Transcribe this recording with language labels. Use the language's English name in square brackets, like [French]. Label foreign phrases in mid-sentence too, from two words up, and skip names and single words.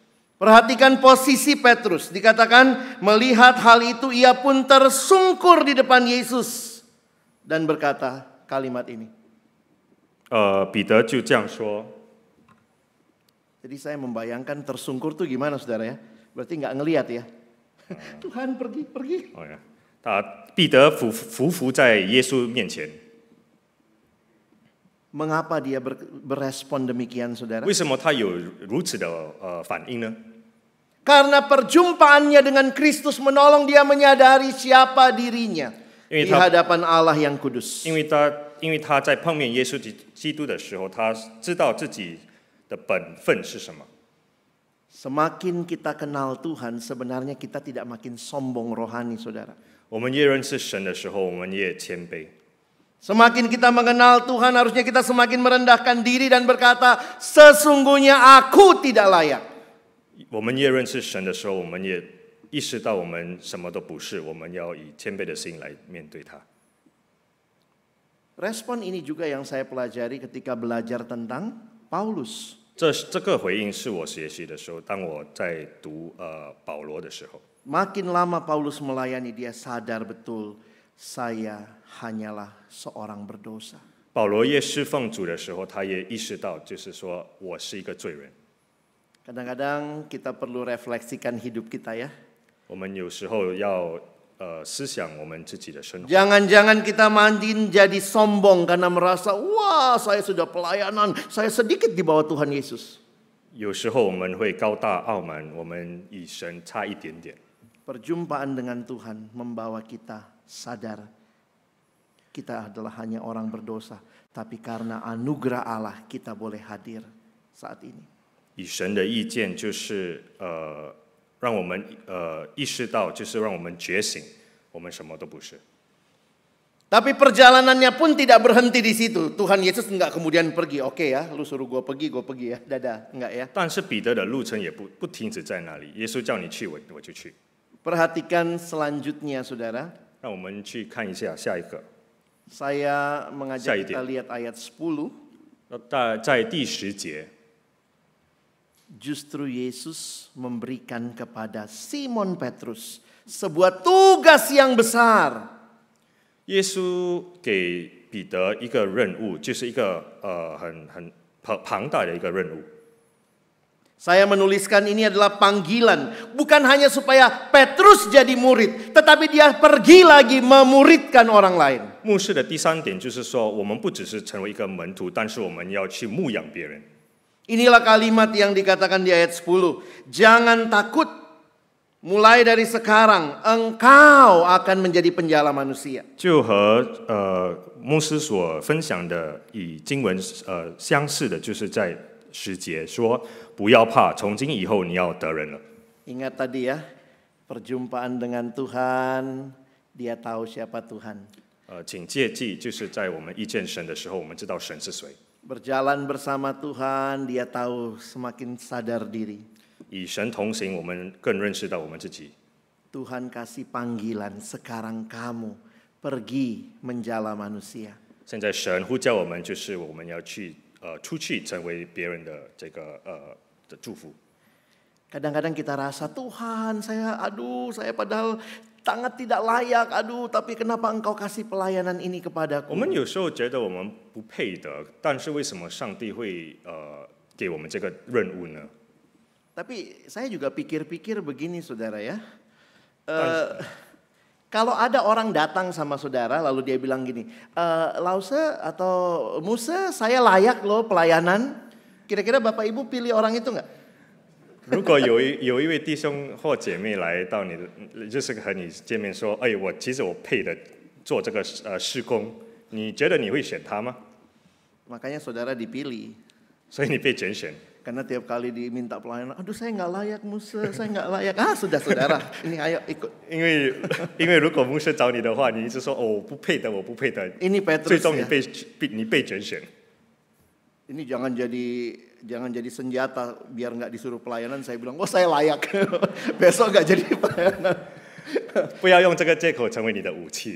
[Indonesian] Perhatikan posisi Petrus. Dikatakan melihat hal itu ia pun tersungkur di depan Yesus. Dan berkata kalimat ini. [Chinese] 彼得就这样说。 [Indonesian] Jadi saya membayangkan tersungkur itu gimana saudara ya. Berarti nggak ngelihat ya. Tuhan pergi. [Chinese] 哦呀，彼得匍匐在耶稣面前。 [Indonesian] Mengapa dia berespon demikian saudara? [Chinese] 为什么他有如此的反应呢？ [Indonesian] Karena perjumpaannya dengan Kristus menolong dia menyadari siapa dirinya di hadapan Allah yang kudus. [Chinese] 因为他在碰面耶稣基督的时候，他知道自己的本分是什么。 [Indonesian] Semakin kita kenal Tuhan, sebenarnya kita tidak makin sombong rohani saudara. [Chinese] 我们越认识神的时候，我们越谦卑。 [Indonesian] Semakin kita mengenal Tuhan, harusnya kita semakin merendahkan diri dan berkata, sesungguhnya aku tidak layak. [Chinese] 我们越认识神的时候，我们也意识到我们什么都不是，我们要以谦卑的心来面对他。 [Indonesian] Respon ini juga yang saya pelajari ketika belajar tentang Paulus. [Chinese] 这个回应是我学习的时候，当我在读保罗的时候。 [Indonesian] Makin lama Paulus melayani, dia sadar betul, saya hanyalah seorang berdosa. [Chinese] 保罗越侍奉主的时候，他也意识到，就是说我是一个罪人。 [Indonesian] Kadang-kadang kita perlu refleksikan hidup kita ya. [Chinese] 我们有时候要思想我们自己的生活。 [Indonesian] Jangan-jangan kita makin jadi sombong karena merasa, wah saya sudah pelayanan, saya sedikit di bawah Tuhan Yesus. [Chinese] 有时候我们会高大傲慢，我们与神差一点点。 [Indonesian] Perjumpaan dengan Tuhan membawa kita sadar kita adalah hanya orang berdosa, tapi karena anugerah Allah kita boleh hadir saat ini. [Chinese] 与神的意见就是让我们意识到，就是让我们觉醒，我们什么都不是。 [Indonesian] Tapi perjalanannya pun tidak berhenti di situ. Tuhan Yesus enggak kemudian pergi. Oke ya, lu suruh gue pergi ya. Dadah, enggak ya. [Chinese] 但是彼得的路程也不停止在那里，耶稣叫你去，我就去。 [Indonesian] Perhatikan selanjutnya saudara. [Chinese] 让我们去看一下下一个， [Indonesian] Saya mengajak Saya kita lihat ayat 10. [Chinese] 在第10节， [Indonesian] Justru Yesus memberikan kepada Simon Petrus sebuah tugas yang besar. [Chinese] 耶稣给彼得一个任务，就是一个很庞大的一个任务。 [Indonesian] Saya menuliskan ini adalah panggilan, bukan hanya supaya Petrus jadi murid, tetapi dia pergi lagi memuridkan orang lain. [Chinese] 牧师的第3点就是说，我们不只是成为一个门徒，但是我们要去牧养别人。 [Indonesian] Inilah kalimat yang dikatakan di ayat 10. Jangan takut, mulai dari sekarang engkau akan menjadi penjala manusia. [Chinese] 就和牧师所分享的以经文相似的，就是在10节说，不要怕，从今以后你要得人了。 [Indonesian] Ingat tadi ya, perjumpaan dengan Tuhan, dia tahu siapa Tuhan. [Chinese] 请切记，就是在我们遇见神的时候，我们知道神是谁。 [Indonesian] Berjalan bersama Tuhan, dia tahu semakin sadar diri. [Chinese] 与神同行，我们更认识到我们自己。 [Indonesian] Tuhan kasih panggilan, sekarang kamu pergi menjala manusia. [Chinese] 现在神呼叫我们，就是我们要去出去成为别人的这个的祝福。 [Indonesian] Kadang-kadang kita rasa Tuhan, saya padahal sangat tidak layak, tapi kenapa engkau kasih pelayanan ini kepadaku? [Chinese] 我们有时候觉得我们不配得，但是为什么上帝会给我们这个任务呢？ [Indonesian] Tapi saya juga pikir-pikir begini saudara ya. Kalau ada orang datang sama saudara lalu dia bilang gini, Lause atau Musa, saya layak loh pelayanan. Kira-kira Bapak Ibu pilih orang itu enggak? [Chinese] 如果有一位弟兄或姐妹来到你的，就是和你见面说，哎，其实我配的做这个事工，你觉得你会选他吗？ [Indonesian] Makanya saudara dipilih. [Chinese] 所以你被拣选。 [Indonesian] Karena tiap kali diminta pelayanan, aduh saya nggak layak Musa, saya nggak layak. Sudah saudara, ini ayo ikut. [Chinese] 因为如果牧师找你的话，你一直说我不配得，我不配得， [Indonesian] Ini Petrus [Chinese] 最终 [Indonesian] ya. [Chinese] 你被拣选。 [Indonesian] Ini jangan jadi senjata biar nggak disuruh pelayanan. Saya bilang, saya layak. Besok nggak jadi pelayanan. [Chinese] 不要用这个借口成为你的武器。